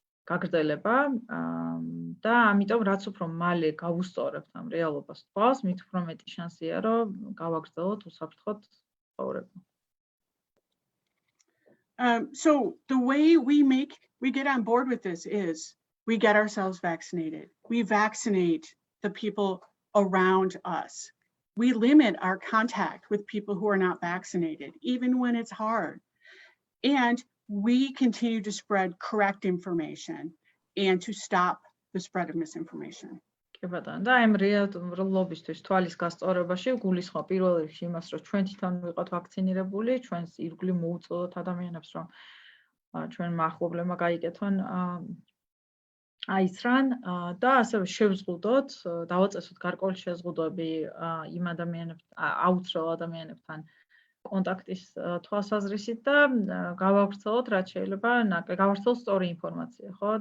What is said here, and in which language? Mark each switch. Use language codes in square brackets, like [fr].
[ka] გაგრძელება და ამიტომ რაც უფრო მალე გავუსწორებთ ამ რეალობას თვალს, მით უფრო მეტი შანსია, რომ გავაგრძელოთ უსაფრთხოდ ცხოვრება. [en] So the way we get on board with this is we get ourselves vaccinated. We vaccinate the people around us. We limit our contact with people who are not vaccinated, even when it's hard. And we continue to spread correct information and to stop the spread of misinformation. [ka] კი ბატონო, და ამ რეალობისთვის თვალის გასწორებაში გულისხმობ პირველ რიგში იმას, რომ ჩვენ თვითონ ვიყოთ ვაქცინირებული, ჩვენს ირგვლივ მოუწოდოთ ადამიანებს, რომ ჩვენმა ახლობლებმა გაიკეთონ აიცრან და ასევე შევზღუდოთ, დავაწესოთ გარკვეული შეზღუდვები იმ ადამიანებთან, აუცილ ადამიანებთან კონტაქტის თვალსაზრისით და გავავრცელოთ რაც შეიძლება, გავავრცელოთ სწორი ინფორმაცია, ხო?